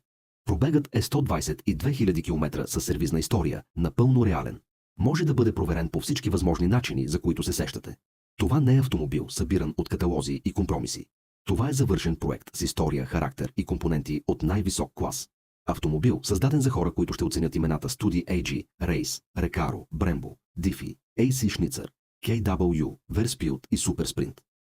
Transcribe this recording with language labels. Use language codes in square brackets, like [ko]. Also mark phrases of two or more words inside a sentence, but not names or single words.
[bg] Пробегът е 122 000 км със сервизна история, напълно реален. Може да бъде проверен по всички възможни начини, за които се сещате. Това не е автомобил, събиран от каталози и компромиси. Това е завършен проект с история, характер и компоненти от най-висок клас. Автомобил, създаден за хора, които ще оценят имената Study AG, Race, Recaro, Brembo, Diffie, AC Schnitzer, KW, Verspielt и Super Sprint.